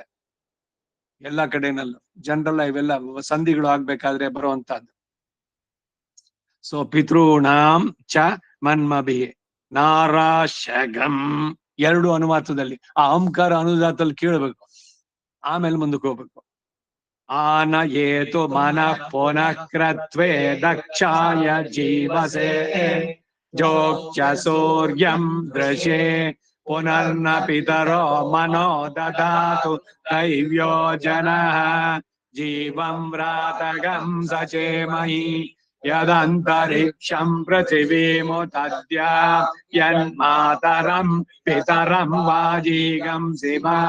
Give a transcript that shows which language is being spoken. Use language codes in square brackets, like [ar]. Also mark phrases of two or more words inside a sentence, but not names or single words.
[kn] ಎಲ್ಲ ಕಡೆನಲ್ಲೂ ಜನರಲ್ ಇವೆಲ್ಲ ಸಂಧಿಗಳು ಆಗ್ಬೇಕಾದ್ರೆ ಬರುವಂತಹದ್ದು. ಸೊ [sa] ಪಿತೃಣಾಂ ಚ ಮನ್ಮಭಿ ನಾರಾಶಗಂ, [kn] ಎರಡು ಅನುವಾತದಲ್ಲಿ ಆ ಅಂಕಾರ ಅನುದಾತದಲ್ಲಿ ಕೇಳಬೇಕು, ಆಮೇಲೆ ಮುಂದಕ್ಕೆ ಹೋಗ್ಬೇಕು. [sa] ಆನ ಏತು ಮನಃ ಪುನಃಕ್ರತ್ವೇ ದಕ್ಷಾಯ ಜೀವಸೆ ಜೋಕ್ಷ ಸೂರ್ಯಂ ದೃಶೇ ಪುನರ್ನ ಪಿತರೋ ಮನೋ ದದಾತು ದೈವ್ಯೋ ಜನಃ ಜೀವಂ ವ್ರಾತಗಂ ಸಚೇಮಹಿ ಯದಂತರಿಕ್ಷಂ ಪೃಥಿವೀಮುತದ್ಯ ಯನ್ಮಾತರಂ ಪಿತರಂ ವಾಜೀಗಂ ಶಿವ